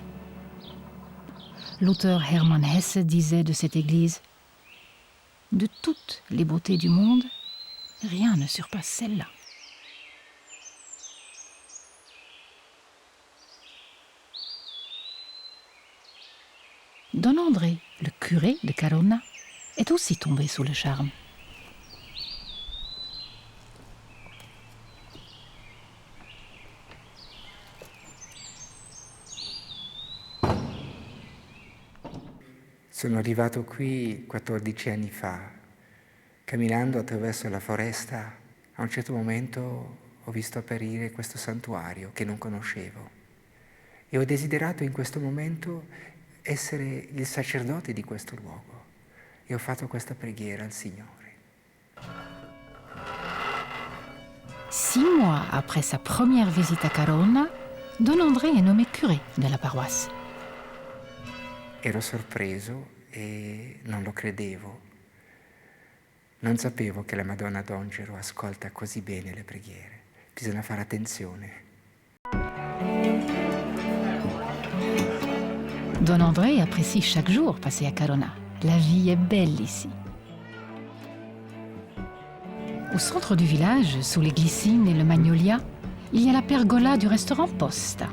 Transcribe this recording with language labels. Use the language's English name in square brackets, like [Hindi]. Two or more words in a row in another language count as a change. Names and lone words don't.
[French] L'auteur Hermann Hesse disait de cette église « De toutes les beautés du monde, rien ne surpasse celle-là ». Don André, le curé de Caronna, est aussi tombé sous le charme. [Italian] Sono arrivato qui 14 anni fa. Camminando attraverso la foresta, a un certo momento ho visto apparire questo santuario che non conoscevo e ho desiderato in questo momento essere il sacerdote di questo luogo e ho fatto questa preghiera al Signore. [French] 6 mois après sa première visite à Caronna, Don André est nommé curé de la paroisse. [Italian] Ero sorpreso e non lo credevo. Non sapevo che la Madonna d'Angelo ascolta così bene le preghiere. Bisogna fare attenzione. [French] Don André apprécie chaque jour passé à Caronna. La vie est belle ici. Au centre du village, sous les glycines et le magnolia, il y a la pergola du restaurant Posta.